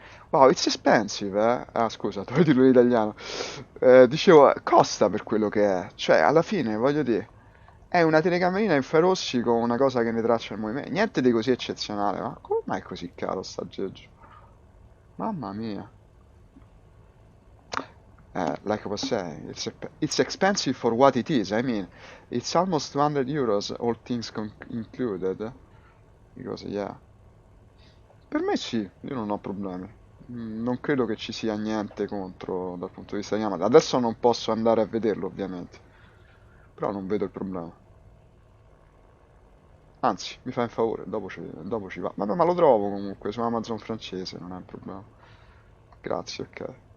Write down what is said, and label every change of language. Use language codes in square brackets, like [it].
[en] Wow, it's expensive, eh? [it] Ah, scusa, devo dirlo in italiano. Dicevo, costa per quello che è. Cioè, alla fine, voglio dire, è una telecamerina infrarossi con una cosa che ne traccia il movimento. Niente di così eccezionale, ma come mai è così caro sta aggeggio? Mamma mia. [en] Like I was saying, it's expensive for what it is. I mean, it's almost 200 euros, all things included. Because, yeah. [it] Per me sì, io non ho problemi. Non credo che ci sia niente contro dal punto di vista di Yamaha. Adesso non posso andare a vederlo, ovviamente. Però non vedo il problema. Anzi, mi fai un favore, dopo ci va. Ma lo trovo comunque su Amazon francese, non è un problema. Grazie, ok.